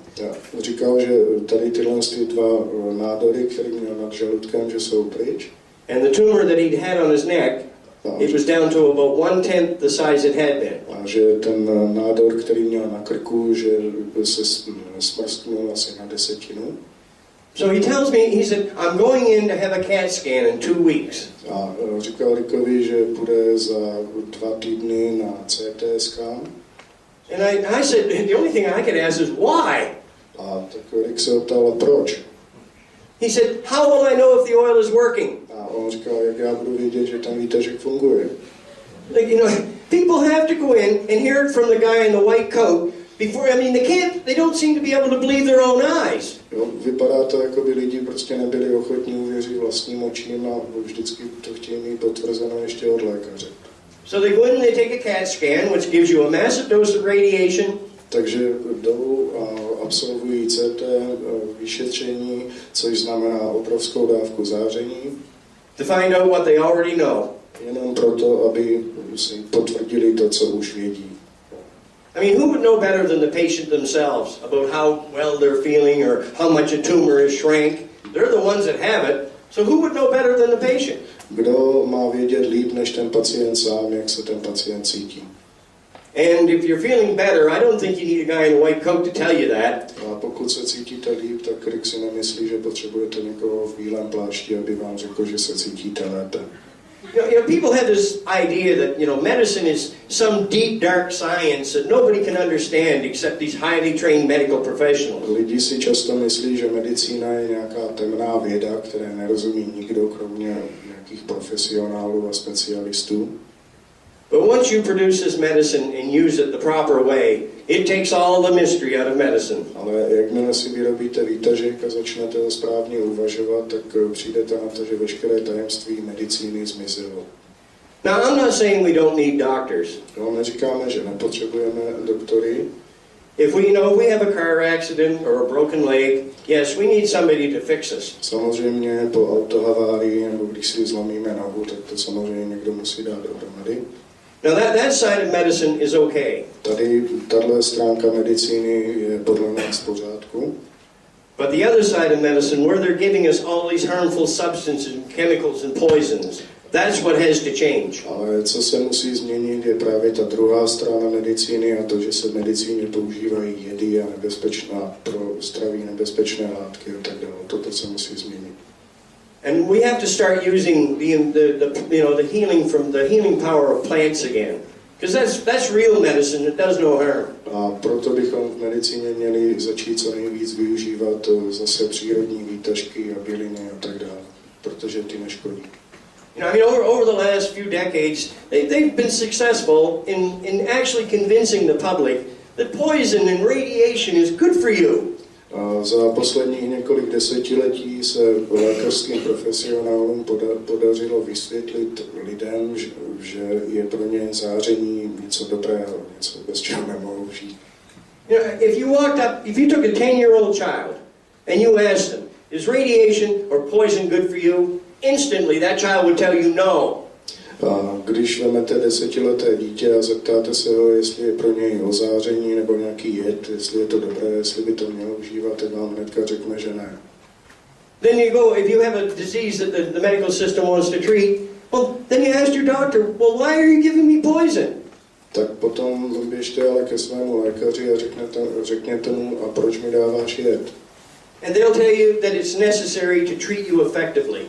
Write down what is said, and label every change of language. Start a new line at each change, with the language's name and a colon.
Czech: Ja, říkal, že tady tyhle 2 nádory, které měl nad žaludkem, že jsou pryč.
English: And the tumor that he'd had on his neck, it was down to about 1/10 the size it had been.
Czech: A že ten nádor, který měl na krku, že se smrsknul asi na 10.
English: So he tells me, he said, I'm going in to have a CAT scan in 2 weeks.
Czech: A říkal Rickovi, že půjde za 2 týdny na CT scan.
English: And I said, the only thing I could ask is, why?
Czech: A tak Rick se optal, proč?
English: He said, how will I know if the oil is working?
Czech: A on říkal, jak já budu vědět, že ten výtažek funguje.
English: Like, you know, people have to go in and hear it from the guy in the white coat before, I mean, they don't seem to be able to believe their own eyes.
Czech: Jo, vypadá to, jako by lidi prostě nebyli ochotní uvěřit vlastním očím a vždycky to chtějí mít potvrzeno ještě od lékaře.
English: So they go in and they take a CAT scan, which gives you a massive dose of radiation.
Czech: Takže jdou a absolvují CT vyšetření, což znamená obrovskou dávku záření.
English: To find out what they already know.
Czech: Jenom proto, aby si potvrdili to, co už vědí.
English: I mean, who would know better than the patient themselves about how well they're feeling or how much a tumor is shrank? They're the ones that have it, so who would know better than the patient?
Czech: Kdo má vědět líp než ten pacient sám, jak se ten pacient cítí?
English: And if you're feeling better, I don't think you need a guy in a white coat to tell you that.
Czech: A pokud se cítíte líp, tak Rick si nemyslí, že potřebujete někoho v bílém plášti, aby vám řekl, že se cítíte lépe.
English: You know, people have this idea that, you know, medicine is some deep, dark science that nobody can understand except these highly trained medical professionals.
Czech: Lidi si často myslí, že medicína je nějaká temná věda, které nerozumí nikdo, kromě nějakých profesionálů a specialistů.
English: But once you produce this medicine and use it the proper way, it takes all the mystery out of medicine.
Czech: Ale jakmile si vyrobíte výtažek a začnete ho správně uvažovat, tak přijdete na to, že veškeré tajemství medicíny zmizelo.
English: Now, I'm not saying we don't need doctors.
Czech: No, neříkáme, že nepotřebujeme doktory.
English: If we have a car accident or a broken leg, yes, we need somebody to fix us.
Czech: Samozřejmě po autohavárii, nebo když si zlomíme nohu, tak to samozřejmě někdo musí dát dohromady.
English: Now that side of medicine is okay.
Czech: Tady tato stránka medicíny je podle nás v pořádku.
English: But the other side of medicine, where they're giving us all these harmful substances and chemicals and poisons, that's what has to change.
Czech: Ale co se musí změnit, je právě ta druhá strana medicíny a to, že se v medicíně používají jedy a nebezpečná pro zdraví nebezpečné látky a tak dále. Toto se musí změnit.
English: And we have to start using the healing power of plants again, because that's real medicine. It does no harm.
Czech: A proto bychom v medicíně měli začít co nejvíc využívat zase přírodní výtažky a byliny a tak dále, protože ty neškodí.
English: You know, I mean, over the last few decades, they've been successful in actually convincing the public that poison and radiation is good for you.
Czech: A za posledních několik desetiletí se lékařským profesionálům podařilo vysvětlit lidem, že je pro ně záření něco dobrého, něco bez čeho nemohou žít.
English: You know, if you took a 10-year-old child and you asked them, is radiation or poison good for you? Instantly that child would tell you no.
Czech: A když vezmete 10leté dítě a zeptáte se ho, jestli je pro něj ozáření nebo nějaký jed, jestli je to dobré, jestli by to mělo užívat, tak vám hnedka řekne, že ne.
English: Then you go, if you have a disease that the medical system wants to treat, well, then you ask your doctor, well, why are you giving me poison?
Czech: Tak potom běžte ale ke svému lékaři a řekněte mu, a proč mi dáváš jed?
English: And they'll tell you that it's necessary to treat you effectively.